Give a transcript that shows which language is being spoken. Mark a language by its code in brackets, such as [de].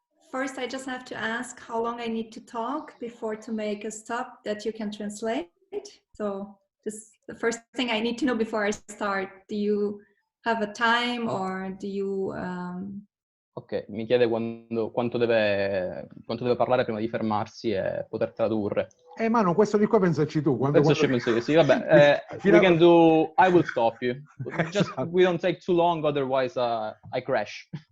[en] First, I just have to ask how long I need to talk before to make a stop that you can translate. So this is the first thing I need to know before I start. Do you have a time, or do you... [it] Ok, mi chiede quanto deve parlare prima di fermarsi e poter tradurre. Manu, questo di qua pensaci tu. Penso io, sì, vabbè. [en] We can do... I will stop you. Just we don't take too long, otherwise I crash.